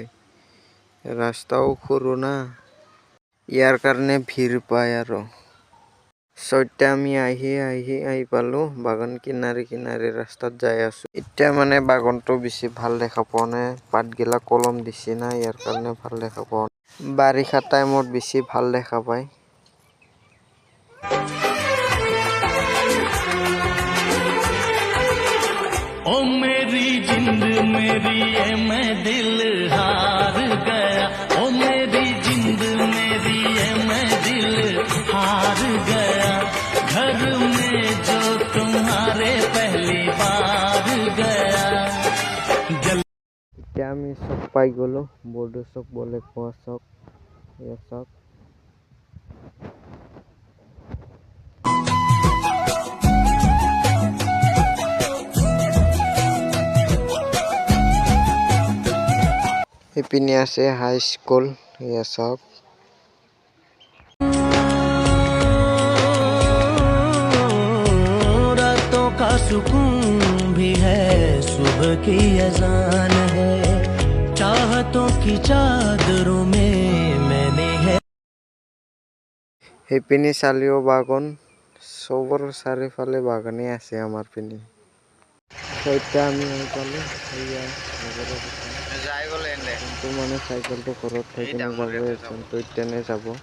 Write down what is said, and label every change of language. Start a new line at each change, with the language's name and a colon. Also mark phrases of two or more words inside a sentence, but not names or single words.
Assamese: ৰাস্তাও সৰু না, ইয়াৰ কাৰণে ভিৰ পায় আৰু। এতিয়া আমি আহি পালোঁ বাগান কিনাৰে কিনাৰে ৰাস্তাত যাই আছোঁ। এতিয়া মানে বাগানটো বেছি ভাল দেখা পোৱা নাই, পাতগিলা কলম দিছি না, ইয়াৰ কাৰণে ভাল দেখা পোৱা নাই। বাৰিষা টাইমত বেছি ভাল দেখা পায়।
Hindi: ओ मेरी जिंद मेरी ये मैं दिल हार गया, ओ मेरी जिंद मेरी ये मैं दिल हार गया, घर में जो तुम्हारे पहली बार गया।
Assamese: এতিয়া আমি চক পাই গ'লো, বৰ্ডো চক বলে কোৱা চক। এয়া চক ইপিনে আছে
English: high school.
Assamese: এয়া চক
Hindi: रातों का सुकून भी है, सुबह की अजान है, चाहतों की चादरों में मैंने है।
Assamese: সেইপিনে চালিও বাগান, চবৰ চাৰিওফালে বাগানে আছে আমাৰ পিনে। এতিয়া আমি আহি পালোঁ, কিন্তু মানে চাইকেলটো ঘৰত থৈ কিনে যাব, এজনটো এতিয়া যাব।